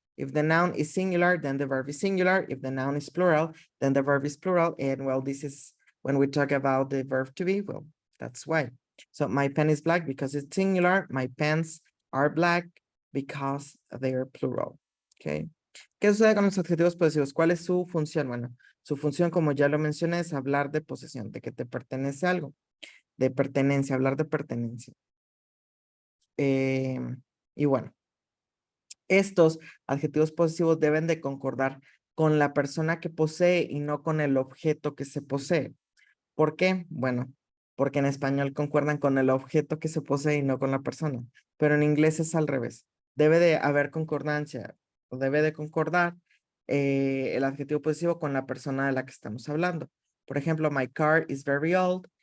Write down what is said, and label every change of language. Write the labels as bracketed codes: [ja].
[en] If the noun is singular, then the verb is singular. If the noun is plural, then the verb is plural. And well, this is when we talk about the verb to be, well, that's why. So my pen is black because it's singular. My pens are black because they're plural, okay? [es] ¿Qué sucede con los adjetivos posesivos? ¿Cuál es su función? Bueno, su función, como ya lo mencioné, es hablar de posesión, de que te pertenece algo, de pertenencia, hablar de pertenencia. Y bueno, estos adjetivos posesivos deben de concordar con la persona que posee y no con el objeto que se posee. ¿Por qué? Bueno, porque en español concuerdan con el objeto que se posee y no con la persona, pero en inglés es al revés. Debe de haber concordancia, o debe de concordar el adjetivo posesivo con la persona de la que estamos hablando. Por ejemplo, [en] my car is very old.